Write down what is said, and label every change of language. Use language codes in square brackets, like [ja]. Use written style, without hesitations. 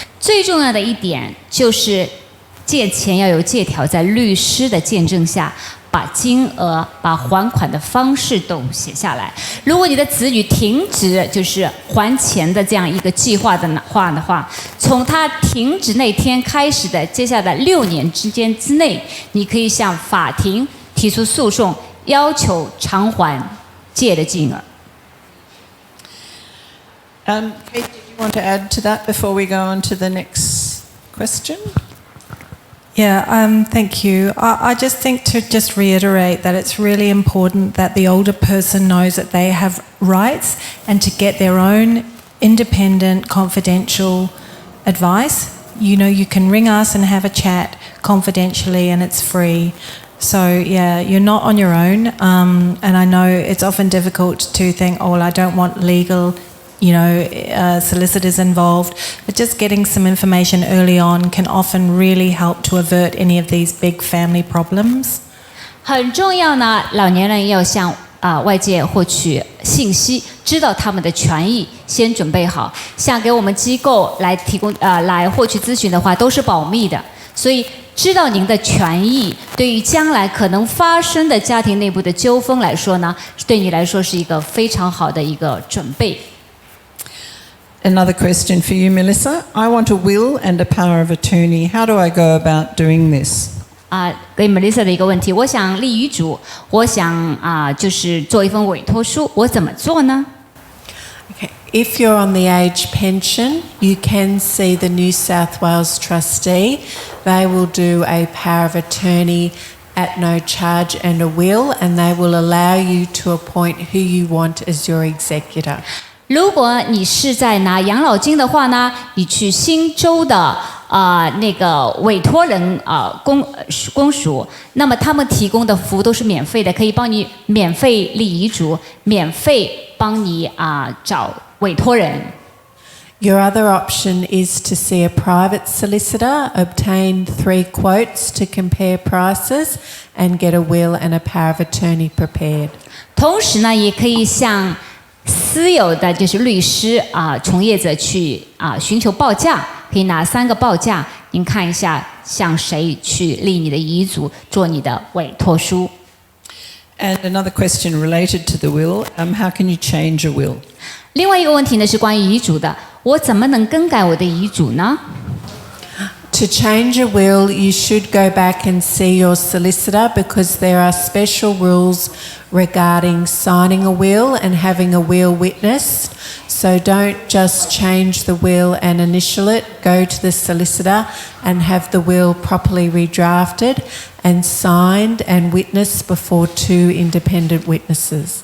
[zh] 最重要的一点就是借钱要有借条，在律师的见证下，把金额、把还款的方式都写下来。如果你的子女停止就是还钱的这样一个计划的话，从他停止那天开始的接下来6年之内，你可以向法庭提出诉讼，要求偿还借的金额。 [en] Kate, did you want to add to that before we go on to the next question? Yeah, thank you. I just think to just reiterate that it's really important that the older person knows that they have rights and to get their own independent, confidential advice. You know, you can ring us and have a chat confidentially and it's free. So, yeah, you're not on your own. And I know it's often difficult to think, oh, well, I don't want legal solicitors involved, but just getting some information early on can often really help to avert any of these big family problems. [zh] 很重要呢，老年人要向外界获取信息，知道他们的权益，先准备好。像给我们机构来提供来获取咨询的话，都是保密的，所以知道您的权益，对于将来可能发生的家庭内部的纠纷来说呢，对你来说是一个非常好的一个准备。 [en] Another question for you, Melissa. I want a will and a power of attorney. How do I go about doing this? [zh] 给 Melissa 的一个问题，我想立遗嘱，我想就是做一份委托书，我怎么做呢？ [en] Okay. If you're on the age pension, you can see the New South Wales trustee. They will do a power of attorney at no charge and a will, and they will allow you to appoint who you want as your executor. [zh] 如果你是在拿养老金的话呢，你去新州的那个委托人公署，那么他们提供的服务都是免费的，可以帮你免费立遗嘱，免费帮你找委托人。 [en] Your other option is to see a private solicitor, obtain 3 quotes to compare prices, and get a will and a power of attorney prepared. [zh] 同时呢，也可以向私有的就是律师从业者去寻求报价，可以拿3个报价，您看一下向谁去立你的遗嘱，做你的委托书。 [en] And another question related to the will, how can you change a will? [zh] 另外一个问题呢是关于遗嘱的，我怎么能更改我的遗嘱呢？ [en] To change a will, you should go back and see your solicitor because there are special rules regarding signing a will and having a will witnessed. So don't just change the will and initial it. Go to the solicitor and have the will properly redrafted and signed and witnessed before 2 independent witnesses.